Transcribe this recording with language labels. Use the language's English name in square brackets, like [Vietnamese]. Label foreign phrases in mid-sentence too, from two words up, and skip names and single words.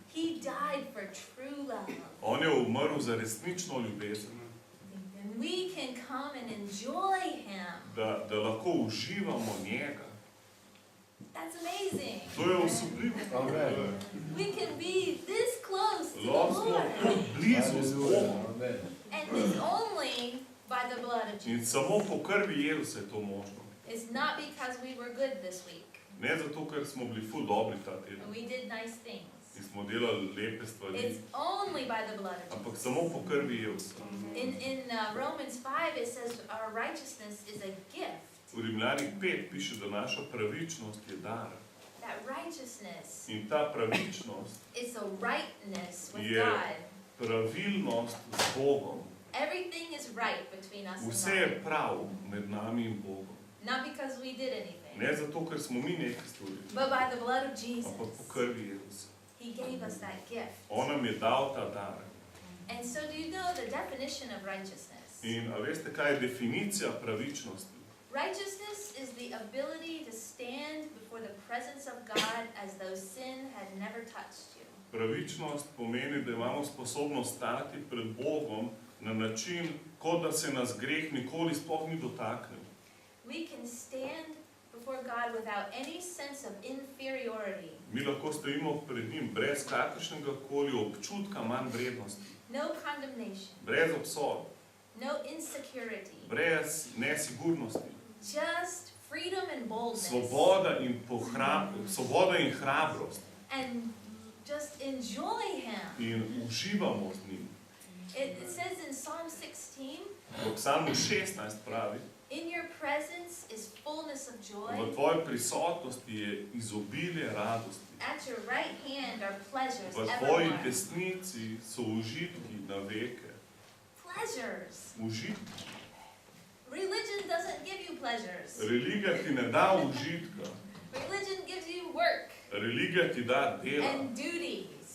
[English] He died for true love. [Slovenian] On je umrl za resnično ljubezen, [English] And we can come and enjoy him. [Slovenian] da lahko uživamo njega. [English] That's amazing. [Slovenian] To je osupljivo. [English] We can be this close to the [Slovenian] Lahko smo [English] Lord. [Slovenian] tako blizu z Bogom. [English] And it's only by the blood of [Slovenian] In [English] Jesus. [Slovenian] samo po krvi Jezusa je to možno. [English] It's not because we were good this week [Slovenian] Ne zato, ker smo bili ful dobri ta [English] and [Slovenian] teden. [English] we did nice things. [Slovenian] In smo delali lepe stvari. [English] It's only by the blood of [Slovenian] Ampak [English] Jesus. [Slovenian] samo po krvi Jezusa. [English] In Romans 5 it says our righteousness is a gift. [Slovenian] V Rimljanih 5 piše, da naša pravičnost je dar. [English] That righteousness [Slovenian] In ta pravičnost [English] is a rightness with Yeah. God. [Slovenian] pravilnost z Bogom. [English] Everything is right between us [Slovenian] Vse [English] and [Slovenian] je [English] God. [Slovenian] prav med nami in Bogom. [English] Not because we did anything, [Slovenian] Ne zato, ker smo mi nekaj storili, [English] but by the blood of [Slovenian] ampak [English] Jesus. [Slovenian] po krvi Jezusa. [English] He gave us that gift. [Slovenian] On nam je dal ta dar. [English] And so do you know the definition of righteousness? [Slovenian] In a veste, kaj je definicija pravičnosti? [English] Righteousness is the ability to stand before the presence of God as though sin had never touched you. [Slovenian] Pravičnost pomeni, da imamo sposobnost stati pred Bogom na način, kot da se nas greh nikoli sploh ni dotaknil. [English] We can stand before God without any sense of inferiority. [Slovenian] Mi lahko stojimo pred njim brez kakršnega koli občutka manj vrednosti, [English] No condemnation, [Slovenian] brez obsodb, [English] no insecurity, [Slovenian] brez nesigurnosti. [English] just freedom and boldness. [Slovenian] Svoboda in hrabrost. [English] And just enjoy Him. [Slovenian] In uživamo z njim. [English] It says in Psalm 16, [Slovenian] V Psalmu 16 pravi, [English] in your presence is fullness of [Slovenian] v [English] joy. [Slovenian] tvoji prisotnosti je izobilje radosti. [English] At your right hand are pleasures [Slovenian] V tvoji [English] evermore. [Slovenian] desnici so užitki na veke. [English] Pleasures. [Slovenian] Užitki. [English] Religion doesn't give you pleasures. [Slovenian] Religija ti ne da užitka. [English] Religion gives you work [Slovenian] Religija ti da dela [English] and duties,